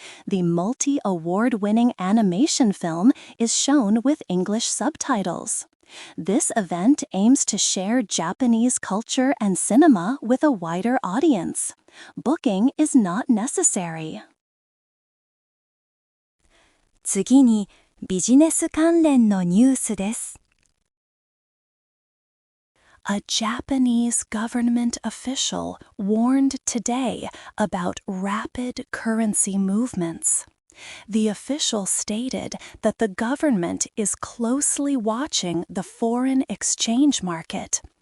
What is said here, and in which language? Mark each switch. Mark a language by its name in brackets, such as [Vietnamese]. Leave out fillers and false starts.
[English] The multi-award-winning animation film is shown with English subtitles. This event aims to share Japanese culture and cinema with a wider audience. Booking is not necessary. [Japanese] 次にビジネス関連のニュースです。 [English] A Japanese government official warned today about rapid currency movements. The official stated that the government is closely watching the foreign exchange market.